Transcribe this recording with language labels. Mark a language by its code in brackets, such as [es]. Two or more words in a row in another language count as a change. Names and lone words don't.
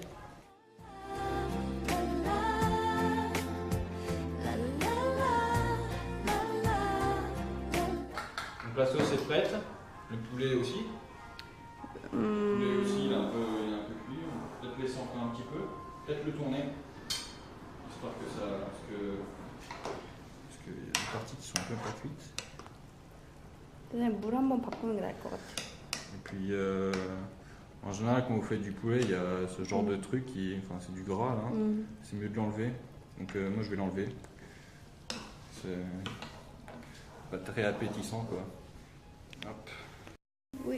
[fr] Donc la sauce est prête, le poulet aussi. Le poulet aussi, il est un peu cuit. On va peut-être laisser encore un petit peu. Peut-être le tourner. Histoire que ça. Parce qu'il y a des parties qui sont un peu pas cuites. [ko] 그냥 물 한번 바꾸는 게 나을 것 같아. [fr] Et puis, en général, quand vous faites du poulet, il y a ce genre de truc qui. Enfin, c'est du gras là. C'est mieux de l'enlever. Donc, moi, je vais l'enlever. C'est pas très appétissant quoi. Hop. Oui.